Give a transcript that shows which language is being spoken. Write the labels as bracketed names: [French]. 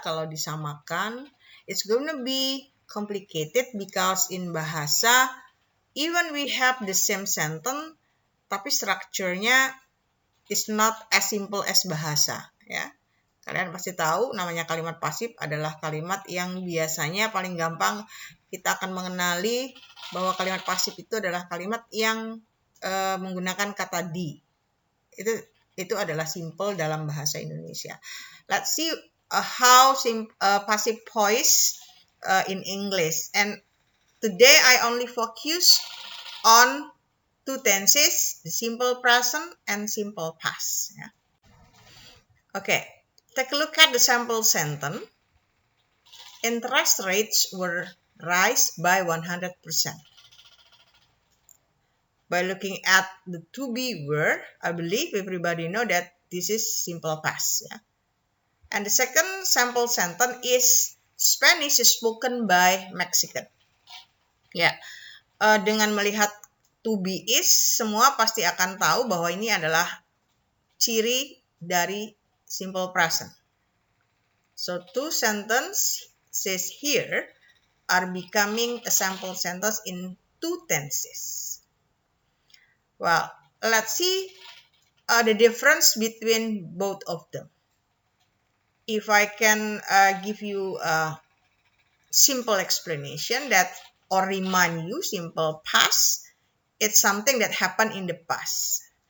[Indonesian] Kalau disamakan, [English] it's gonna be complicated because in bahasa, even we have the same sentence, [Indonesian] tapi strukturnya [English] is not as simple as bahasa, ya. [Indonesian] Kalian pasti tahu namanya kalimat pasif adalah kalimat yang biasanya paling gampang kita akan mengenali bahwa kalimat pasif itu adalah kalimat yang menggunakan kata di. Itu adalah simple dalam bahasa Indonesia. [English] Let's see how passive voice in English. And today I only focus on two tenses, the simple present and simple past. Yeah. Okay. Take a look at the sample sentence. Interest rates were rise by 100%. By looking at the to be word, I believe everybody know that this is simple past. Yeah? And the second sample sentence is Spanish is spoken by Mexican. [Indonesian] Ya, dengan melihat to be is, semua pasti akan tahu bahwa ini adalah ciri dari simple present. [English] So two sentences here are becoming a sample sentence in two tenses. Well, let's see the difference between both of them. If I can give you a simple explanation that or remind you, simple past, it's something that happened in the past.